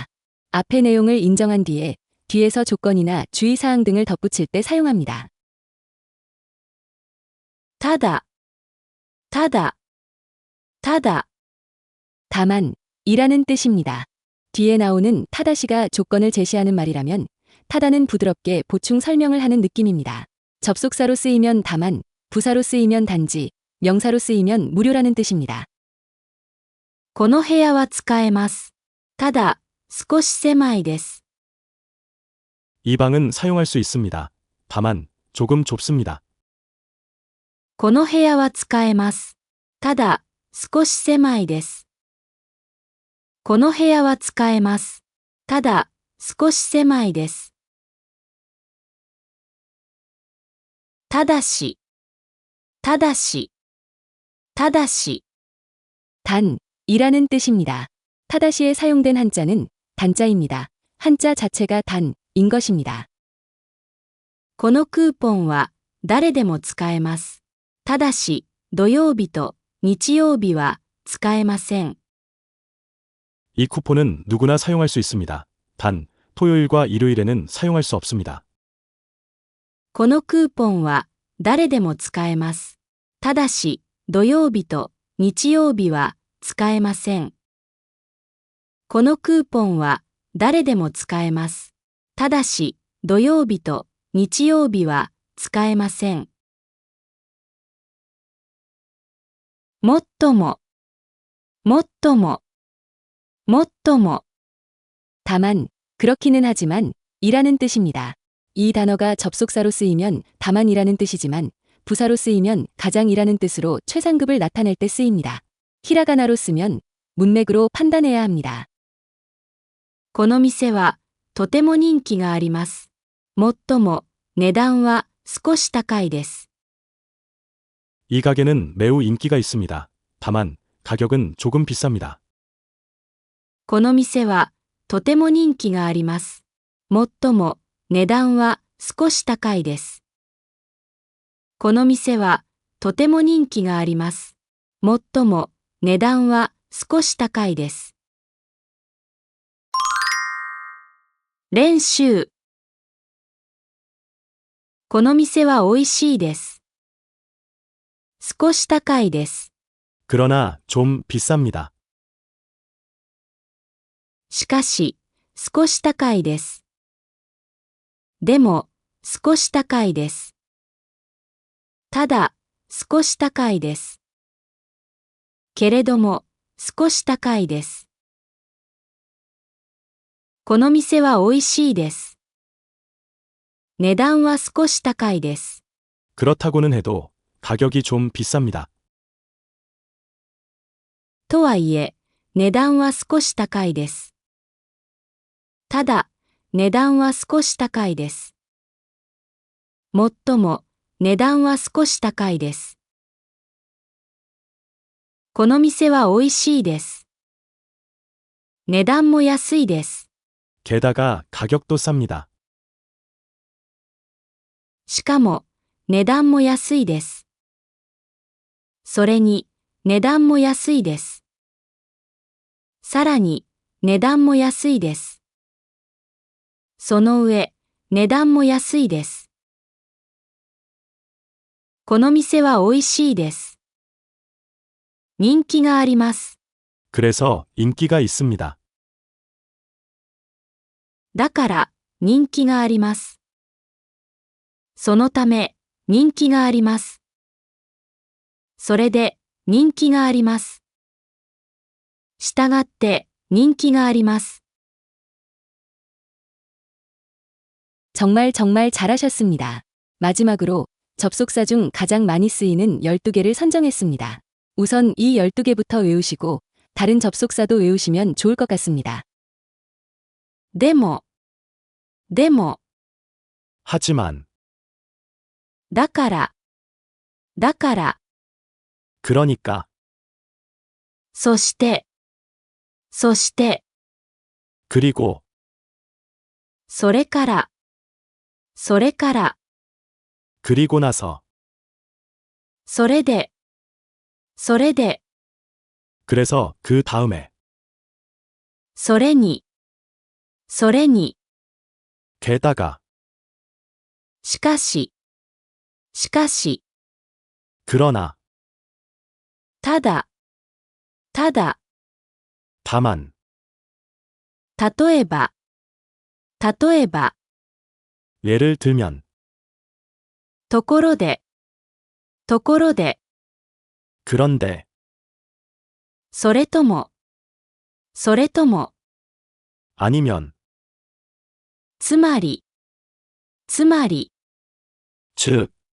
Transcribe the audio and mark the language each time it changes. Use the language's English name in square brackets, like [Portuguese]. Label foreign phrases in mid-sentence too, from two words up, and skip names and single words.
[Korean] 앞의 내용을 인정한 뒤에 뒤에서 조건이나 주의사항 등을 덧붙일 때 사용합니다. [Japanese] ただ、ただ、ただ、 [Korean] 다만, 이라는 뜻입니다. 뒤에 나오는 타다시가 조건을 제시하는 말이라면 타다는 부드럽게 보충 설명을 하는 느낌입니다. 접속사로 쓰이면 다만, 부사로 쓰이면 단지, 명사로 쓰이면 무료라는 뜻입니다. [Japanese] この部屋は使えます。ただ、少し狭いです。 [Korean] 이 방은 사용할 수 있습니다. 다만 조금 좁습니다. [Japanese] この部屋は使えます。ただ、少し狭いです。この部屋は使えます。ただ、少し狭いです。ただし、ただし、ただし、 [Korean] 단, 이라는 뜻입니다. 타다시에 사용된 한자는 단자입니다. 한자 자체가 단인 것입니다. [Japanese] このクーポンは誰でも使えます。ただし、土曜日と日曜日は使えません。 [Korean] 이 쿠폰은 누구나 사용할 수 있습니다. 단, 토요일과 일요일에는 사용할 수 없습니다. [Japanese] このクーポンは誰でも使えます。ただし、土曜日と日曜日は使えません。このクーポンは誰でも使えます。ただし、土曜日と日曜日は使えません。もっとも、もっとも、もっとも。 [Korean] 다만, 그렇기는 하지만, 이라는 뜻입니다. 이 단어가 접속사로 쓰이면 다만이라는 뜻이지만, 부사로 쓰이면 가장이라는 뜻으로 최상급을 나타낼 때 쓰입니다. 히라가나로 쓰면 문맥으로 판단해야 합니다. [Japanese] この店はとても人気があります。もっとも値段は少し高いです。 [Korean] 이 가게는 매우 인기가 있습니다. 다만 가격은 조금 비쌉니다. [Japanese] この店はとても人気があります。もっとも値段は少し高いです。この店はとても人気があります。もっとも値段は少し高いです。練習。この店は美味しいです。少し高いです。 [Korean] 그러나 좀 비쌉니다. [Japanese] しかし、少し高いです。でも、少し高いです。ただ、少し高いです。けれども、少し高いです。この店は美味しいです。値段は少し高いです。 [Korean] 그렇다고는 해도 가격이 좀 비쌉니다. [Japanese] とはいえ、値段は少し高いです。ただ、値段は少し高いです。もっとも、値段は少し高いです。この店は美味しいです。値段も安いです。 [Korean] 게다가 가격도 쌉니다. [Japanese] しかも、値段も安いです。それに、値段も安いです。さらに、値段も安いです。その上、値段も安いです。この店は美味しいです。人気があります。 [Korean] 그래서 인기가 있습니다. [Japanese] だから、人気があります。そのため、人気があります。それで、人気があります。したがって、人気があります。 [Korean] 정말 잘하셨습니다. 마지막으로 접속사 중 가장 많이 쓰이는 12개를 선정했습니다. 우선 이 12개부터 외우시고 다른 접속사도 외우시면 좋을 것 같습니다. [Japanese] でも、 [Korean] 하지만, [Japanese] だから、 [Korean] 그러니까, [Japanese] そして、 [Korean] 그리고, [Japanese] それから、 [Korean] 그리고 나서, [Japanese] それで、 [Korean] 그래서 그 다음에, [Japanese] それに、 [Korean] 게다가, [Japanese] しかし、 [Korean] 그러나, [Japanese] ただ、 [Korean] 다만, [Japanese] 例えば、 [Korean] 예를 들면, [Japanese] ところで、 [Korean] 그런데, [Japanese] それとも、 [Korean] 아니면, [Japanese] つまり、 [Korean] 즉,